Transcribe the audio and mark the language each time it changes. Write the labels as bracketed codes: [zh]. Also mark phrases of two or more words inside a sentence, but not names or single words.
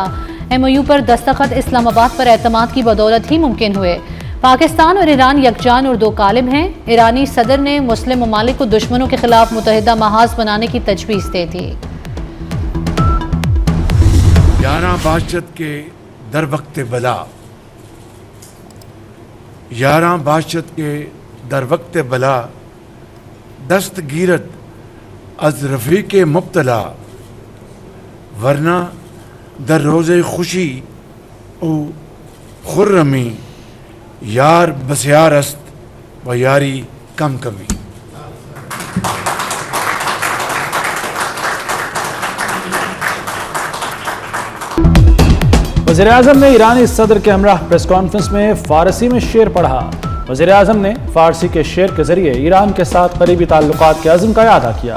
[ur] MOU پر دستخط اسلام آباد پر اعتماد کی بدولت ہی ممکن ہوئے۔ پاکستان اور ایران یکجان اور دو کالم ہیں۔ ایرانی صدر نے مسلم ممالک کو دشمنوں کے خلاف متحدہ محاذ بنانے کی تجویز دے دی۔ [fa] 11 باشد کے در وقت بلا، 11 باشد کے در وقت بلا، دستگیرت از رفیق مبتلا، ورنہ در روز خوشی او خرمی، یار بسیار است و یاری کم کمی۔ [ur] وزیراعظم نے ایرانی صدر کے ہمراہ پریس کانفرنس میں فارسی میں شعر پڑھا۔ وزیراعظم نے فارسی کے شعر کے ذریعے ایران کے ساتھ قریبی تعلقات کے عزم کا اعادہ کیا۔